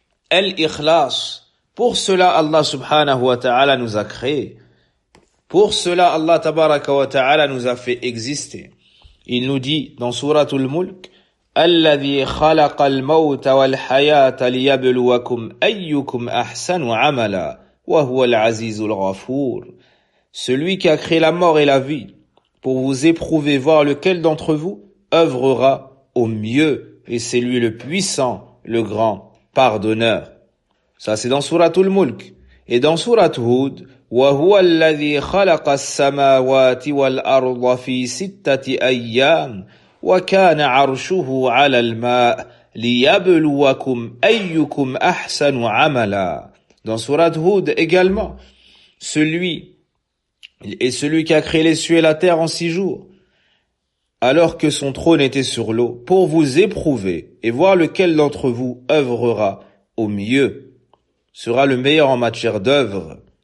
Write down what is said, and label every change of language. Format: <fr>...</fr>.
<fr>El-Ikhlas. Pour cela, Allah subhanahu wa ta'ala nous a créés. Pour cela, Allah tabaraka wa ta'ala nous a fait exister. Il nous dit dans Surah Al-Mulk,</fr> <ar>الذي خلق الموت والحياة ليبلوكم أيكم أحسن عملا وهو العزيز الغفور.</ar> <fr>Celui qui a créé la mort et la vie pour vous éprouver, voir lequel d'entre vous œuvrera au mieux, et c'est lui le puissant, le grand pardonneur. Ça c'est dans Surat Al-Mulk. Et dans Surat Hud,</fr> <ar>وهو الذي خلق السماوات والأرض في ستة أيام وَكَانَ عَرْشُهُ عَلَى الْمَاءِ لِيَبْلُوَكُمْ أَيُّكُمْ أَحْسَنُ عَمَلًا.</ar> <fr>Dans Sourate Hud également, celui est celui qui a créé les cieux et la terre en six jours, alors que son trône était sur l'eau, pour vous éprouver et voir lequel d'entre vous œuvrera au mieux, sera le meilleur en matière d'œuvre.</fr>